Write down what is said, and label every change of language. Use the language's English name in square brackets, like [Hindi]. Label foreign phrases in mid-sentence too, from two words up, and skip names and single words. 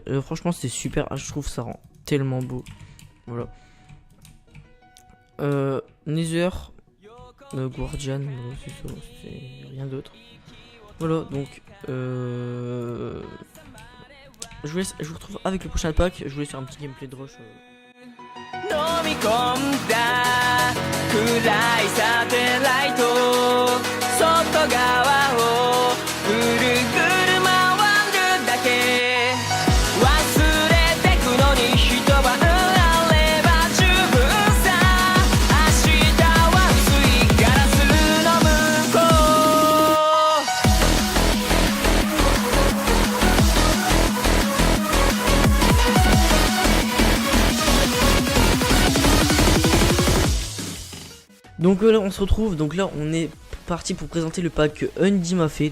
[French] Franchement, c'est super. Ah, je trouve ça rend tellement beau. Voilà. Nether. Guardian, c'est rien d'autre. Voilà, donc je vous retrouve avec le prochain pack. Je voulais faire un petit gameplay de rush. [Japanese] 飲み込んだ暗いサテライト外側をぐるぐる回るだけ忘れてくのに一晩あれば十分さ明日は薄いガラスの向こ [French] Donc là on se retrouve, donc là on est parti pour présenter le pack que Undy m'a fait.